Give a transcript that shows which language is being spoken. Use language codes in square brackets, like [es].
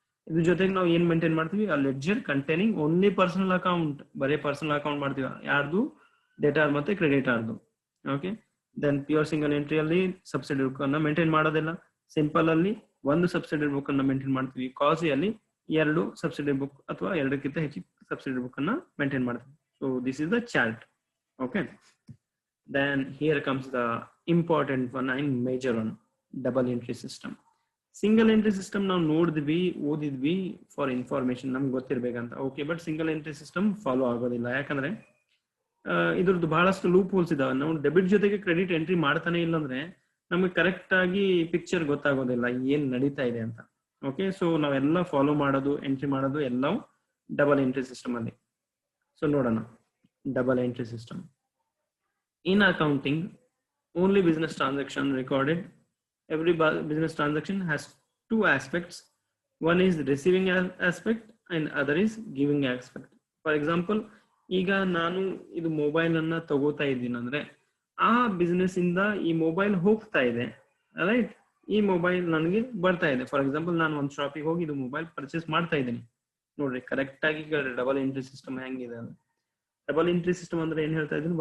[kn] ಇದ್ರ ಜೊತೆಗೆ ನಾವು ಏನ್ ಮೇಂಟೈನ್ ಮಾಡ್ತೀವಿ? ಆ [en] ledger containing only personal account, [kn] ಬರೀ ಪರ್ಸನಲ್ ಅಕೌಂಟ್ ಮಾಡ್ತೀವಿ, ಯಾರ್ದು? ಡೆಟಾರ್ ಮತ್ತೆ ಕ್ರೆಡಿಟಾರ್ದು. Okay, then pure single entry ಅಲ್ಲಿ ಸಬ್ಸಿಡರಿ ಬುಕ್ ಅನ್ನ ಮೇಂಟೈನ್ ಮಾಡೋದಿಲ್ಲ. ಸಿಂಪಲ್ ಅಲ್ಲಿ 1 ಸಬ್ಸಿಡರಿ ಬುಕ್ ಅನ್ನ ಮೇಂಟೈನ್ ಮಾಡ್ತೀವಿ. ಕಾಸಿ ಅಲ್ಲಿ 2 ಸಬ್ಸಿಡರಿ ಬುಕ್ ಅಥವಾ 2ಕ್ಕಿಂತ ಹೆಚ್ಚಿಗೆ ಸಬ್ಸಿಡರಿ ಬುಕ್ ಅನ್ನ ಮೇಂಟೈನ್ ಮಾಡ್ತೀವಿ. [en] So this is the chart. Okay, then here comes the important one and major one: double entry system. [kn] Single entry system ನಾವು ನೋಡಿದ್ವಿ, ಓದಿದ್ವಿ [en] for information, [kn] ನಮ್ಗೆ ಗೊತ್ತಿರ್ಬೇಕಂತ. Okay, but single entry system follow ಆಗೋದಿಲ್ಲ. ಯಾಕಂದ್ರೆ ಇದ್ರದ್ದು ಬಹಳಷ್ಟು loop holes ಇದಾವೆ. ನಾವು debit ಜೊತೆಗೆ ಕ್ರೆಡಿಟ್ ಎಂಟ್ರಿ ಮಾಡ್ತಾನೆ ಇಲ್ಲ ಅಂದ್ರೆ ನಮಗೆ ಕರೆಕ್ಟ್ ಆಗಿ ಪಿಕ್ಚರ್ ಗೊತ್ತಾಗೋದಿಲ್ಲ ಏನ್ ನಡೀತಾ ಇದೆ ಅಂತ. ಓಕೆ, ಸೊ ನಾವೆಲ್ಲ ಫಾಲೋ ಮಾಡೋದು, ಎಂಟ್ರಿ ಮಾಡೋದು ಎಲ್ಲವೂ ಡಬಲ್ ಎಂಟ್ರಿ ಸಿಸ್ಟಮ್ ಅಲ್ಲಿ. [en] So ನೋಡೋಣ, double entry system. In accounting, only business transaction recorded. Every business transaction has 2 aspects. One is receiving aspect and other is giving aspect. For example, [kn] ಈಗ ನಾನು ಇದು mobile ಅನ್ನ ತಗೋತಾ ಇದ್ದೀನಿ ಅಂದ್ರೆ ಆ ಬಿಸ್ನೆಸ್ ಇಂದ ಈ ಮೊಬೈಲ್ ಹೋಗ್ತಾ ಇದೆ, ರೈಟ್? ಈ ಮೊಬೈಲ್ ನನಗೆ ಬರ್ತಾ ಇದೆ. [en] for example [kn] ನಾನು ಒಂದು ಶಾಪಿಗೆ ಹೋಗಿ ಇದು ಮೊಬೈಲ್ ಪರ್ಚೇಸ್ ಮಾಡ್ತಾ ಇದ್ದೀನಿ. ನೋಡ್ರಿ, ಕರೆಕ್ಟ್ ಆಗಿ ಡಬಲ್ ಎಂಟ್ರಿ ಸಿಸ್ಟಮ್ ಹೆಂಗಿದೆ. ಡಬಲ್ ಎಂಟ್ರಿ ಸಿಸ್ಟಮ್ ಅಂದ್ರೆ ಏನ್ ಹೇಳ್ತಾ ಇದ್ದೀನಿ?